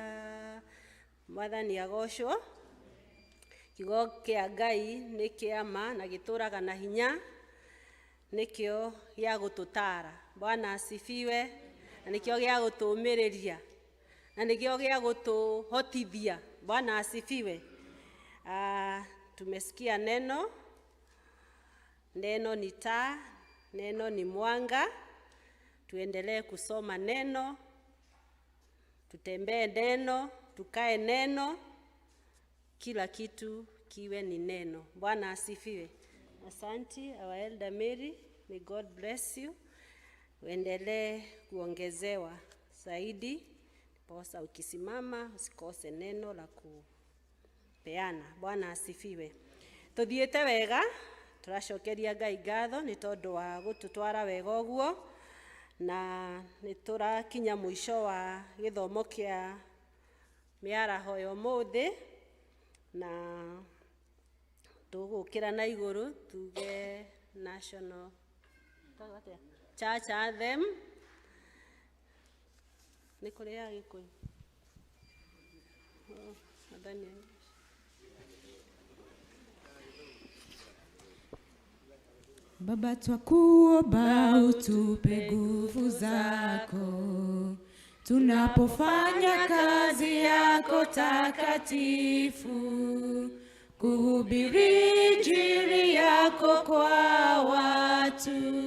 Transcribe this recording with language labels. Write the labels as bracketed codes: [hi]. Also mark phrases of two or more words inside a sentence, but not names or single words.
[ki] Mwathani agocwo. Kiugo kĩa Ngai nĩ kĩa ma na gĩtũũraga na hinya, nĩkĩo gĩa gũtũtara. [sw] Bwana asifiwe. [ki] Na nĩkĩo gĩa gũtũmĩrĩria, na nĩkĩo gĩa gũtũhotithia. [sw] Bwana asifiwe. Tumesikia neno. Neno ni taa, neno ni mwanga. Tuendelee kusoma neno, tutembee neno, tukae neno, kila kitu kiwe ni neno. Bwana asifiwe. [en] Asante our elder Mary, may God bless you. [sw] Uendelee kuongezewa zaidi, posa ukisimama usikose neno la kupeana. Bwana asifiwe. [ki] Tuthiete wega, turacokeria Ngai ngatho ni tondu wa gututwara wega uguo, na ni turakinya mwisho wa githomo kia miaraho ya umuthi, na tugukira na iguru tuge [en] national church anthem. [ki] Ni kuri ya Gikuyu. [sw] Baba, twakuomba utupe nguvu zako tunapofanya kazi yako takatifu, kuhubiri injili yako kwa watu.